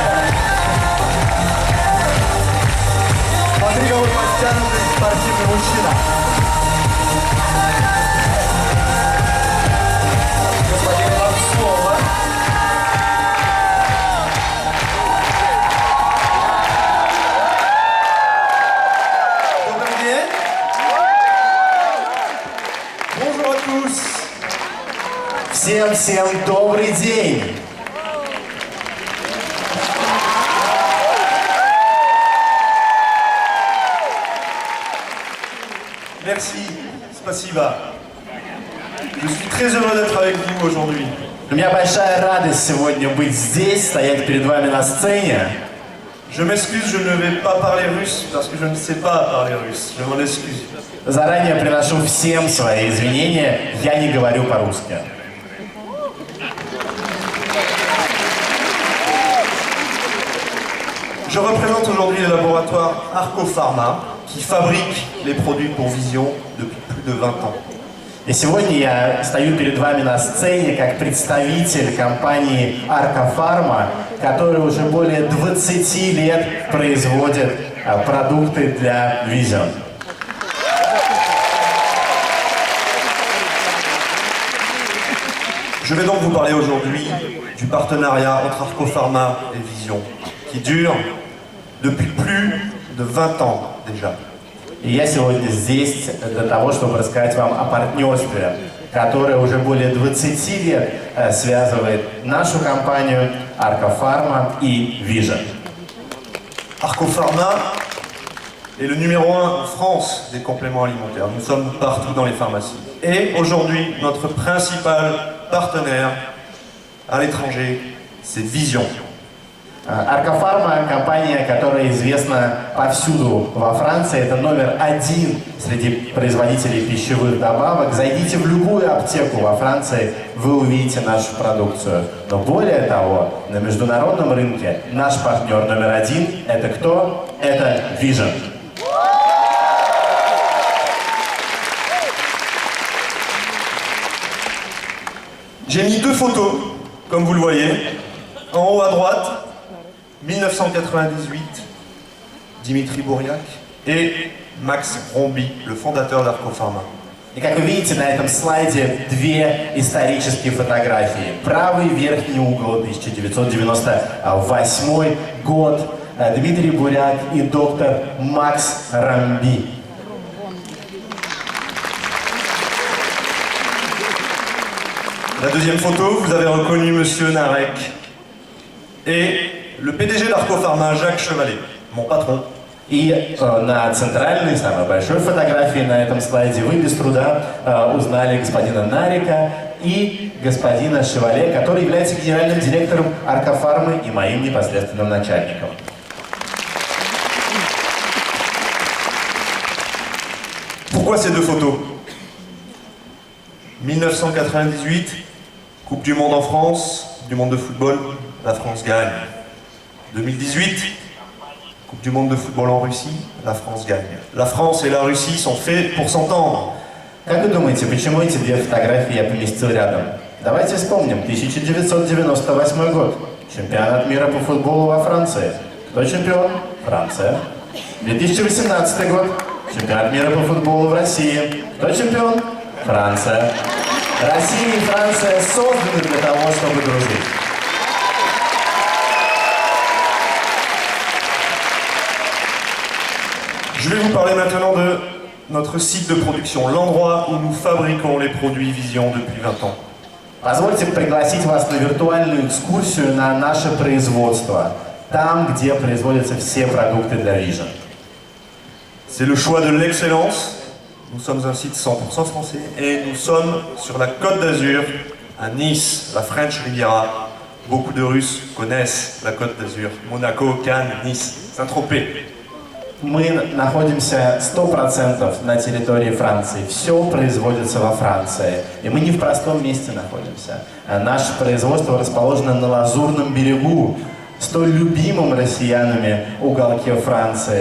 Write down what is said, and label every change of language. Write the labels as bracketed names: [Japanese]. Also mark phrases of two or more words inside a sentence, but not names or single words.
[Russian] Смотри, какой подтянутый спортивный мужчина. Господин, вам слово. Добрый день. [French] Bonjour à tous. [Russian] Всем добрый день. [French] Merci, спасибо. Je suis très heureux d'être avec vous aujourd'hui. [Russian] У меня большая радость сегодня быть здесь, стоять перед вами на сцене. [French] Je m'excuse, je ne vais pas parler russe parce que je ne sais pas parler russe. Je m'en excuse. [Russian] Заранее приношу всем свои извинения, я не говорю по-русски. [French] Je représente aujourd'hui le laboratoire Arco Pharma qui fabrique les produits pour Vision depuis plus de 20 ans. [Russian] И сегодня я стою перед вами на сцене как представитель компании Arco Pharma, которая уже более 20 лет производит продукты для Vision. [French] Je vais donc vous parler aujourd'hui du partenariat entre Arco Pharma et Vision qui dure depuis plus de 20 ans déjà. [Russian] И я сегодня здесь для того, чтобы рассказать вам о партнерстве, которое уже более 20 лет связывает нашу компанию Arco Pharma и Vision. [French] Arco Pharma est le numéro 1 en France des compléments alimentaires. Nous sommes partout dans les pharmacies. Et aujourd'hui, notre principal partenaire à l'étranger, c'est Vision. [Russian] Arco Pharma – компания, которая известна повсюду во Франции. Это номер один среди производителей пищевых добавок. Зайдите в любую аптеку во Франции, вы увидите нашу продукцию. Но более того, на международном рынке наш партнер номер один – это кто? Это Vision. [French] J'ai mis deux photos, comme vous le voyez. En haut à droite, 1998, Dimitri Bouriac et Max Romby, le fondateur d'Arco Pharma. [Russian] И как вы видите на этом слайде две исторические фотографии. Правый верхний угол, 1998 год, Дмитрий Буряк и доктор Макс Ромби. [French] La deuxième photo, vous avez reconnu Monsieur Narek et le PDG d'Arco Pharma, Jacques Chevalet, mon patron. [Russian] И на центральной, самой большой фотографии на этом слайде вы без труда узнали господина Нарика и господина Шевале, который является генеральным директором Arco Pharma и моим непосредственным начальником. [French] Pourquoi ces deux photos? 1998, Coupe du Monde en France, Coupe du Monde de football, la France gagne. 2018, Coupe du Monde de football en Russie, la France gagne. La France et la Russie sont faits pour s'entendre. [Russian] Как вы думаете, почему эти две фотографии я поместил рядом? Давайте вспомним. 1998 год. Чемпионат мира по футболу во Франции. Кто чемпион? Франция. 2018 год. Чемпионат мира по футболу в России. Кто чемпион? Франция. Россия и Франция созданы для того, чтобы дружить. [French] Je vais vous parler maintenant de notre site de production, l'endroit où nous fabriquons les produits Vision depuis 20 ans. [Russian] Позвольте пригласить вас на виртуальную экскурсию на наше производство, там, где производятся все продукты для Vision. [French] C'est le choix de l'excellence. Nous sommes un site 100% français et nous sommes sur la Côte d'Azur, à Nice, la French Riviera. Beaucoup de Russes connaissent la Côte d'Azur. Monaco, Cannes, Nice, Saint-Tropez. [Russian] Мы находимся 100% на территории Франции. Все производится во Франции. И мы не в простом месте находимся. Наше производство расположено на Лазурном берегу, столь любимом россиянами уголке Франции.